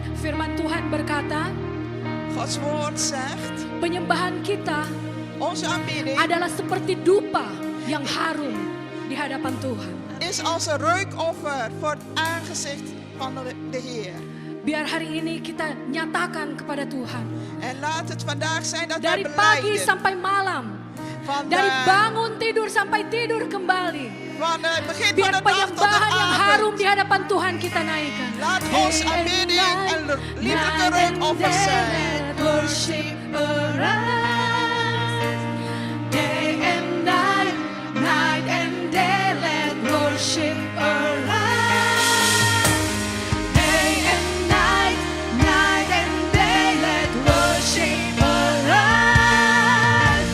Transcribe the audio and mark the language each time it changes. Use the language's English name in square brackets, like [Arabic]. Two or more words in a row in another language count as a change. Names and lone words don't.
[Indonesian] Firman Tuhan berkata, [Dutch] Gods woord zegt, [Indonesian] penyembahan kita [Dutch] onze aanbidding [Indonesian] adalah seperti dupa yang harum di hadapan Tuhan. [Dutch] is als een reukoffer voor het aangezicht van de Heer. [Indonesian] Biar hari ini kita nyatakan kepada Tuhan. [Dutch] En laat het vandaag zijn dat wij [Indonesian] Dari pagi [Dutch] belijden. [Indonesian] sampai malam. [Dutch] Van [Indonesian] Dari [Dutch] de, [Indonesian] bangun tidur sampai tidur kembali. [Dutch] van het begin van [Indonesian] Biar [Dutch] de dag tot de [Indonesian] penyembahan yang harum [Dutch] avond. [Indonesian] di hadapan Tuhan kita naikkan. [Dutch] Laat ons aanbidding en lieflijke reukoffers zijn. [English] Worship arise. Day and night, night and day, let worship arise. Day and night, night and day, let worship arise.